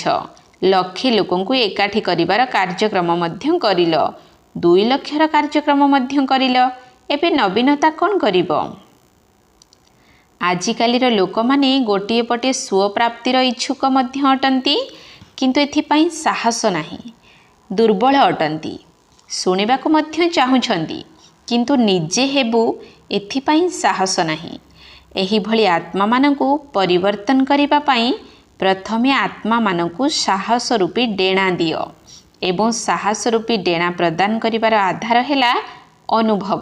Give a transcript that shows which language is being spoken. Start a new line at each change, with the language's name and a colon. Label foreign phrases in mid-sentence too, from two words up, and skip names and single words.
Odia: ଲକ୍ଷେ ଲୋକଙ୍କୁ ଏକାଠି କରିବାର କାର୍ଯ୍ୟକ୍ରମ ମଧ୍ୟ କରିଲ, 2 ଲକ୍ଷର କାର୍ଯ୍ୟକ୍ରମ ମଧ୍ୟ କରିଲ, ଏବେ ନବୀନତା କଣ କରିବ? ଆଜିକାଲିର ଲୋକ ମାନେ ଗୋଟିଏ ପଟେ ସ୍ୱପ୍ରାପ୍ତିର ଇଚ୍ଛୁକ ମଧ୍ୟ ଅଟନ୍ତି, କିନ୍ତୁ ଏଥିପାଇଁ ସାହସ ନାହିଁ, ଦୁର୍ବଳ ଅଟନ୍ତି। ଶୁଣିବାକୁ ମଧ୍ୟ ଚାହୁଁଛନ୍ତି କିନ୍ତୁ ନିଜେ ହେବୁ ଏଥିପାଇଁ ସାହସ ନାହିଁ। ଏହିଭଳି ଆତ୍ମାମାନଙ୍କୁ ପରିବର୍ତ୍ତନ କରିବା ପାଇଁ ପ୍ରଥମେ ଆତ୍ମାମାନଙ୍କୁ ସାହସ ରୂପୀ ଡେଣା ଦିଅ ଏବଂ ସାହସ ରୂପୀ ଡେଣା ପ୍ରଦାନ କରିବାର ଆଧାର ହେଲା ଅନୁଭବ।